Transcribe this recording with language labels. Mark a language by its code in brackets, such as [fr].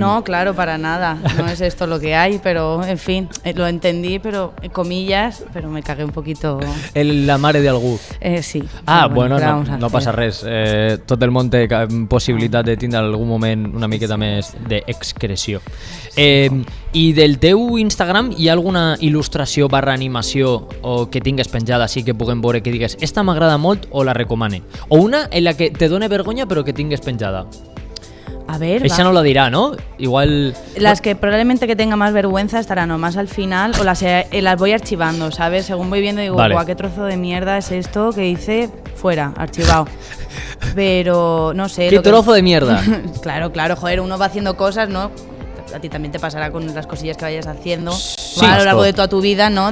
[es] No, claro, para nada, no es esto lo que hay, pero en fin, lo entendí, pero comillas, pero me cagué un poquito. [ca] La mare d'algú. Sí. Bueno, no passa res. Tot el món té possibilitat de tindre en algun moment una miqueta més d'excreció. I del teu Instagram hi ha alguna il·lustració / animació o que tingues penjada així que puguem veure que digues esta m'agrada molt o la recomane? O una en la que te done vergonya però que tingues penjada? [es] A ver, esa no la dirá, ¿no? Igual... Las que probablemente que tenga más vergüenza estarán o más al final o las voy archivando, ¿sabes? Según voy viendo digo, guau, qué trozo de mierda es esto que hice, fuera, archivado. Pero, no sé... ¿Qué trozo de mierda? Claro, joder, uno va haciendo cosas, ¿no? A ti también te pasará con las cosillas que vayas haciendo a lo largo de toda tu vida, ¿no?